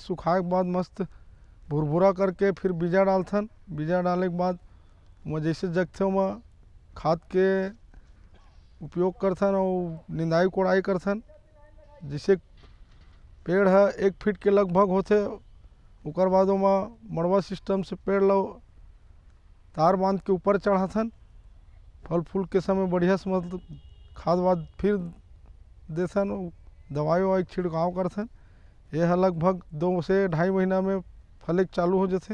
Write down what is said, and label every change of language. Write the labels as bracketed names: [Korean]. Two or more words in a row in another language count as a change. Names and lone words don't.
[Chhattisgarhi] सुखाए के बाद मस्त भुरभुरा करके फिर बीजा डालथन। बीजा डाले के बाद वहाँ जैसे जगथे वहाँ खाद के उपयोग करथन और निंदाई कोड़ाई करथन। जैसे पेड़ है 1 फीट के लगभग होते, उकर बाद वहाँ मड़वा सिस्टम से पेड़ लो तार बांध के ऊपर चढ़ाथन। फल फूल के समय बढ़िया से मतलब खाद वाद फिर देथन, दवाई ववाई छिड़काव करथन। यह लगभग 2 से 2.5 महीना में फले चालू हो जाते।